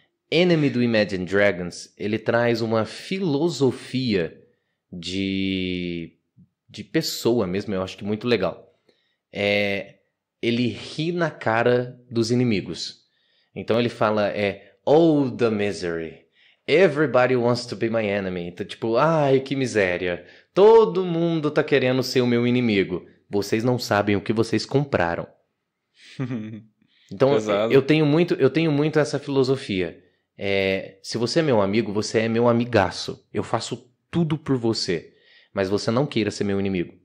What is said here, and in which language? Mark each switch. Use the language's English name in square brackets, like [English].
[Portuguese] Enemy do Imagine Dragons, ele traz uma filosofia de pessoa mesmo, eu acho que muito legal. Ele ri na cara dos inimigos. Então ele fala, [English] oh, the misery. Everybody wants to be my enemy. [Portuguese] Então, tipo, ai, que miséria. Todo mundo tá querendo ser o meu inimigo. Vocês não sabem o que vocês compraram. Então, Pesado. eu tenho muito essa filosofia. Se você é meu amigo, você é meu amigaço. Eu faço tudo por você. Mas você não queira ser meu inimigo.